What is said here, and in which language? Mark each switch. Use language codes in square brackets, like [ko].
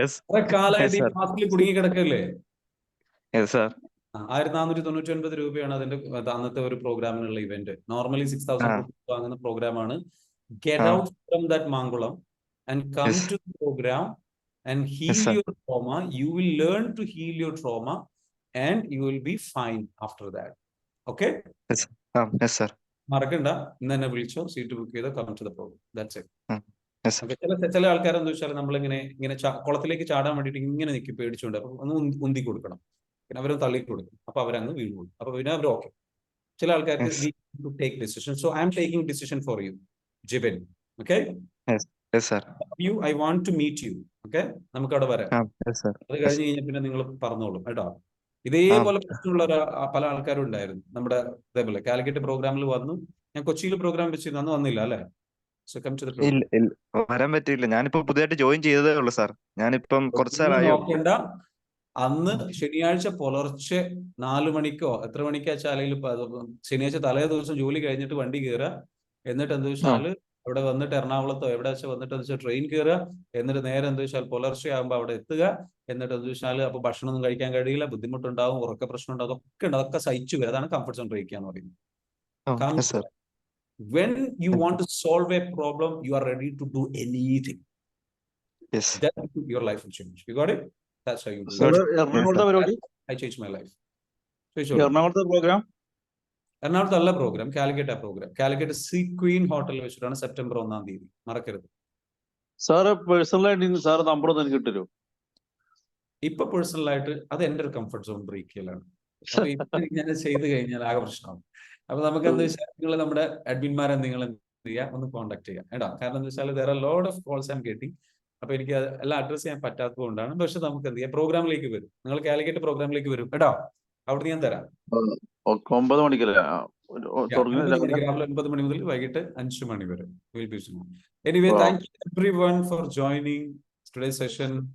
[ml] കുറെ കാലമായിട്ട് ഈ മാസ്കിൽ കുടുങ്ങി കിടക്കല്ലേ? 1499 രൂപയാണ് അതിന്റെ അന്നത്തെ ഒരു പ്രോഗ്രാമിനുള്ള ഇവന്റ്. നോർമലി 6000 വാങ്ങുന്ന പ്രോഗ്രാമാണ്. [en] Get out from that Mankulam and come to the programme and heal your trauma. You will learn to heal your trauma and you will be fine after that. Okay? Yes sir. [ml] മറക്കണ്ട, ഇന്ന് തന്നെ വിളിച്ചോ, seat book ചെയ്തോ, [en] Come to the programme. That's it. [ml] ചില ആൾക്കാരെന്താ വെച്ചാൽ നമ്മളിങ്ങനെ കുളത്തിലേക്ക് ചാടാൻ വേണ്ടിയിട്ട് ഇങ്ങനെ നിൽക്കി പേടിച്ചുകൊണ്ട് അപ്പൊ ഒന്ന് ഉന്തി കൊടുക്കണം. പിന്നെ അവരൊന്ന് തള്ളി കൊടുക്കും. അപ്പൊ അവരങ്ങ് വീണു. അപ്പൊ പിന്നെ അവർ ഓക്കെ. ചില ആൾക്കാർക്ക് [en] we need to take decision. So I am taking decision for you, Jibin. Okay? Yes sir. I want to meet you. Okay? [ml] നമുക്ക് അവിടെ വരാം. അത് കഴിഞ്ഞ് കഴിഞ്ഞാൽ പിന്നെ നിങ്ങൾ പറഞ്ഞോളും കേട്ടോ. ഇതേപോലെ പ്രശ്നമുള്ള പല ആൾക്കാരും ഉണ്ടായിരുന്നു നമ്മുടെ ഇതേപോലെ കാലിക്കറ്റ് പ്രോഗ്രാമിൽ വന്നു. ഞാൻ കൊച്ചിയിൽ പ്രോഗ്രാം വെച്ചിരുന്നു, അന്ന് വന്നില്ല അല്ലെ? [en] So come to the programme. [ml] വരാൻ പറ്റില്ല. ഞാനിപ്പോ പുതിയതായിട്ട് ജോയിൻ ചെയ്തതേ ഉള്ളൂ സാർ. ഞാനിപ്പം കുറച്ചായി. അന്ന് ശനിയാഴ്ച പുലർച്ചെ 4 മണിക്കോ എത്ര മണിക്കാ വെച്ചാൽ ശനിയാഴ്ച തലേ ദിവസം ജോലി കഴിഞ്ഞിട്ട് വണ്ടി കയറുക. എന്നിട്ട് എന്താ വെച്ചാല് അവിടെ വന്നിട്ട് എറണാകുളത്തോ എവിടെ വെച്ചാൽ വന്നിട്ട് എന്ന് വെച്ചാൽ ട്രെയിൻ കയറുക, എന്നിട്ട് നേരെ എന്താ വെച്ചാൽ പുലർച്ചെ ആകുമ്പോൾ അവിടെ എത്തുക, എന്നിട്ട് എന്താ വെച്ചാൽ അപ്പൊ ഭക്ഷണമൊന്നും കഴിക്കാൻ കഴിയില്ല, ബുദ്ധിമുട്ടുണ്ടാവും, ഉറക്ക പ്രശ്നം ഉണ്ടാവും, അതൊക്കെ ഉണ്ട്, അതൊക്കെ സഹിച്ചു വരും. അതാണ് കംഫർട്ട് സോൺ ബ്രേക്ക് എന്ന് പറയുന്നത്. [en] Yes sir. When you want to solve a problem, you are ready to do anything. Yes Then your life will change. You got it? That's how you do Got it. it. [ml] എറണാകുളത്തെ പരിപാടി, [en] I changed my life. [ml] എറണാകുളത്തെ programme, എറണാകുളത്തല്ല programme, Calicut ആ programme. Calicut see Queen ഹോട്ടലിൽ വെച്ചിട്ടാണ് September 1-ാം തീയതി. മറക്കരുത്. Sir പേഴ്സണലായിട്ട് sir number ഒന്ന് എനിക്ക് കിട്ടരുമോ? ഇപ്പൊ പേഴ്സണലായിട്ട് അത് എന്റെ ഒരു കംഫർട്ട് സോൺ ബ്രേക്ക് ചെയ്യലാണ്. അപ്പൊ ഇപ്പൊ ഞാൻ ചെയ്ത് കഴിഞ്ഞാൽ ആകെ പ്രശ്നമാവും. അപ്പൊ നമുക്ക് എന്താ വെച്ചാൽ നിങ്ങൾ നമ്മുടെ അഡ്മിന്മാരെ നിങ്ങൾ എന്ത് ചെയ്യുക, ഒന്ന് കോൺടാക്ട് ചെയ്യാം കേട്ടോ. കാരണം എന്താ വെച്ചാൽ [en] there are a lot of calls I'm getting. [ml] അപ്പൊ എനിക്ക് എല്ലാം അഡ്രസ് ചെയ്യാൻ പറ്റാത്തത് കൊണ്ടാണ്. പക്ഷെ നമുക്ക് എന്ത് ചെയ്യാം, പ്രോഗ്രാമിലേക്ക് വരും. നിങ്ങൾ കാലിക്കറ്റ് പ്രോഗ്രാമിലേക്ക് വരും കേട്ടോ. അവിടുന്ന് ഞാൻ തരാം. 9 മണിക്കല്ലേ തുടങ്ങി? 9 മണിക്ക്, രാവിലെ 9 മണി മുതൽ വൈകിട്ട് 5 മണി വരെ. [en] Anyway, thank you everyone for joining today's session.